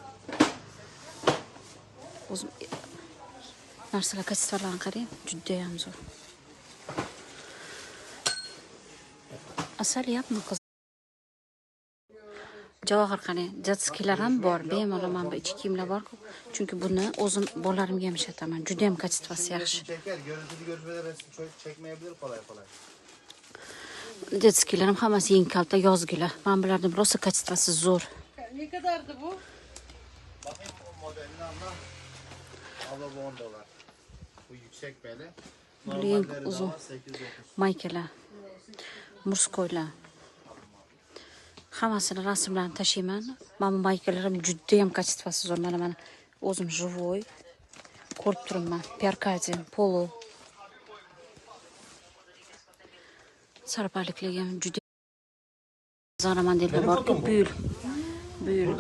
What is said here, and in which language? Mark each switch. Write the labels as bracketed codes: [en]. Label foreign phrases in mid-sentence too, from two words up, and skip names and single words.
[uz] O'zim narsalar kachistalarini qarang, juda ham zo'r. Asal yapmi qiz? Javohir qarang, jatskilar ham bor, bemalol mana bu ichki kiyimlar bor-ku. Chunki buni o'zim bolalarimga ham ishataman. Juda ham kachitfasi yaxshi. [tr] Görüntülü görüşmede çocuk çekmeyebilir kolay. [uz] Detskilar ham hammasi yeng kalta yozgilar. Men bularni rosa kachitfasi zo'r. [tr] Ne kadardı bu? Bakayım o modelini anla. Abla bu $10. Bu yüksek beli. [uz] Buning [tr] Normalleri de uzun var 8-9. [uz] maykalar, murskoylar. Hammasini rasmlarini tashlayman. Mana bu maykalarim juda ham kachitfasi zo'r. Mana o'zim живой ko'rib turibman. Perkadin, polo. Sarpaliklar ham juda Zara modellar bor-ku, buyurga.